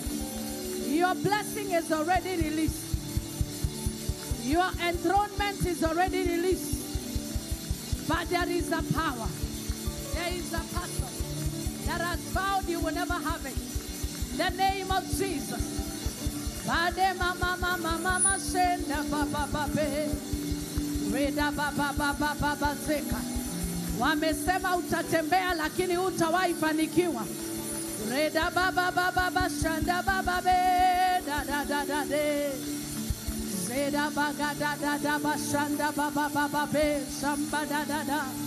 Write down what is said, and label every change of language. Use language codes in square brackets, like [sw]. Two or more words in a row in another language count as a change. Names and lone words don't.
[en] Your blessing is already released. Your enthronement is already released. But there is a power. There is a person that has vowed you will never have it. The name of Jesus. Bade mama mama mama senda baba babe. Reda baba baba baba zeka. [sw] Wamesema utatembea lakini hutawahi fanikiwa. Reda baba baba baba shanda baba be da da da da de. Zeda baga da da da ba shanda baba baba be samba da da da.